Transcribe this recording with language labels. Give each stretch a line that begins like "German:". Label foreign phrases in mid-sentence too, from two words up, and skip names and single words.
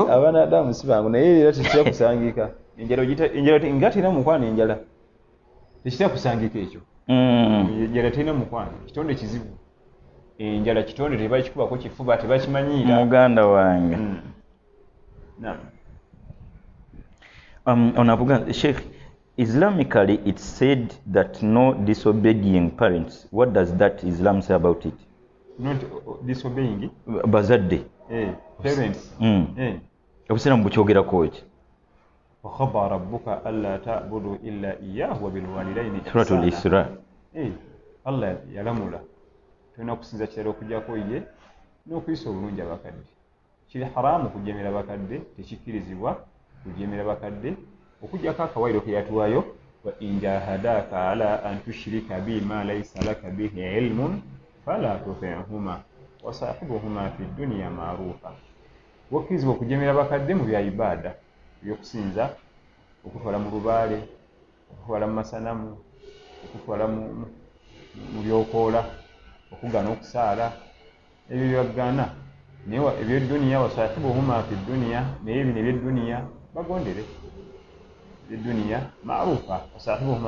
Ganda: abaana Adamu si bangu naye era tekitera kusangika enjala nga terina mukwano enjala tekitera kusangika ekyo enjala terina mukwano kitonde kizibu enjala kitonde tebakikubako kifuba tebakimanyiira muganda wange onavuga
English: Sheikh Islamically it's said that no disobeying parents. What does that Islam say about it? not disobeying bazadde parents
Ganda: obusiraamu bukyogerako ki
Arabic: وقضى ربك ألا تعبدوا إلا إياه وبالوالدين سورة الإسراء
Ganda: Allah yalamula tulina okusinza kirala okujjako ye n'okuyisa obulungi abakadde kiri haramu kujemera bakadde tekikkirizibwa kujemera bakadde okujjako akawairo ke yatuwayo
Arabic: وإن جاهداك على أن تشرك بي ما ليس لك به علم فلا تطعهما وصاحبهما في الدنيا معروفا
Ganda: wakizibwa okujemera bakadde mu bya ibada ebyokusinza okutwala mu lubaale okutwala mu masanamu okutwala mu byokoola okugaana okusaala ebyo byagaana naye ebyeduniya
Arabic: وصاحبهما في الدنيا
Ganda: naye bino ebyeduniya bagondere ebyeduniya
Arabic: معروفا وصاحبهما